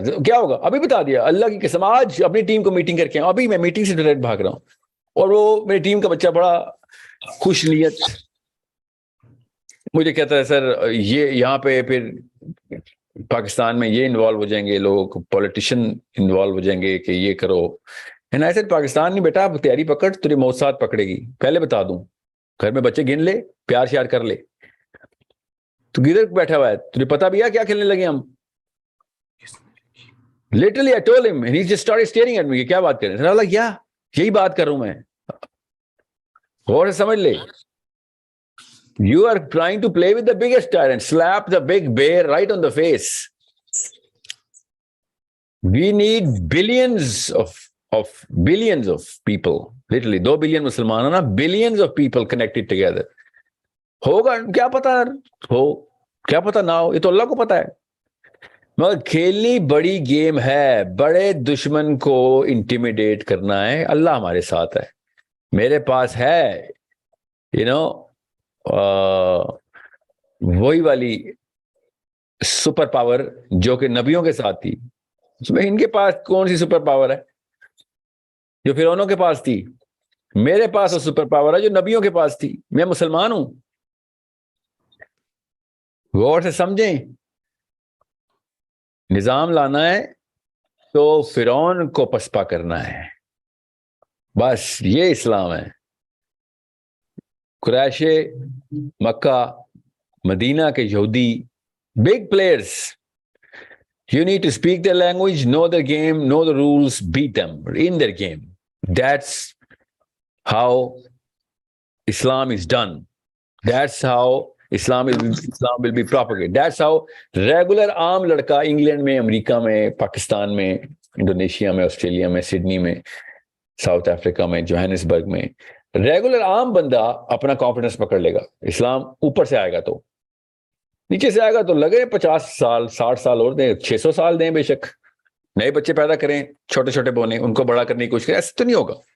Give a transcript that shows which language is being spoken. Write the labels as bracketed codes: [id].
[ur] کیا ہوگا ابھی بتا دیا, اللہ کی قسم. آج اپنی ٹیم کو میٹنگ کر کے ابھی میں میٹنگ سے ڈائریکٹ بھاگ رہا ہوں, اور وہ میری ٹیم کا بچہ بڑا خوش نیت مجھے کہتا ہے سر یہ یہاں پہ پھر پاکستان میں یہ انوالو ہو جائیں گے لوگ, پولیٹیشین انوالو ہو جائیں گے کہ یہ کرو. ایسے پاکستان نہیں بیٹا, آپ تیاری پکڑ, تیری موت ساتھ پکڑے گی. پہلے بتا دوں, گھر میں بچے گن لے, پیار شیار کر لے. تو کدھر بیٹھا ہوا ہے, تجھے پتا بھی ہے کیا کھیلنے لگے ہم. [en] Literally, I told him, and he just started staring at me. [ur] کیا بات کر رہے ہیں؟ [en] I was like, yeah, [ur] یہی بات کر رہا ہوں میں. غور سے سمجھ لے. [en] You are trying to play with the biggest tyrant. Slap the big bear right on the face. We need billions of people. Literally, 2 billion [ur] مسلمان ہیں نا, [en] billions of people connected together. [ur] ہوگا کیا پتا ہو, کیا پتا نہ ہو, یہ تو اللہ کو پتا ہے. مگر کھیلنی بڑی گیم ہے, بڑے دشمن کو انٹیمیڈیٹ کرنا ہے. اللہ ہمارے ساتھ ہے. میرے پاس ہے وہی والی سپر پاور جو کہ نبیوں کے ساتھ تھی. اس میں ان کے پاس کون سی سپر پاور ہے جو فرعونوں کے پاس تھی؟ میرے پاس وہ سپر پاور ہے جو نبیوں کے پاس تھی. میں مسلمان ہوں. غور سے سمجھیں. نظام لانا ہے تو فرعون کو پسپا کرنا ہے, بس یہ اسلام ہے. قریش مکہ مدینہ کے یہودی [en] big players, you need to speak their language, know the game, know the rules, beat them in their game. That's how Islam is done. That's how Islam will be propagated. That's how regular [ur] عام لڑکا England میں, امریکہ میں, پاکستان میں, Indonesia میں, Australia میں, Sydney میں, South Africa میں, Johannesburg میں, ریگولر عام بندہ اپنا کانفیڈنس پکڑ لے گا. اسلام اوپر سے آئے گا تو, نیچے سے آئے گا تو لگے 50 سال 60 سال اور دیں, 600 سال دیں, بے شک نئے بچے پیدا کریں, چھوٹے چھوٹے بونے, ان کو بڑا کرنے کی کوشش کریں. ایسے تو نہیں ہوگا.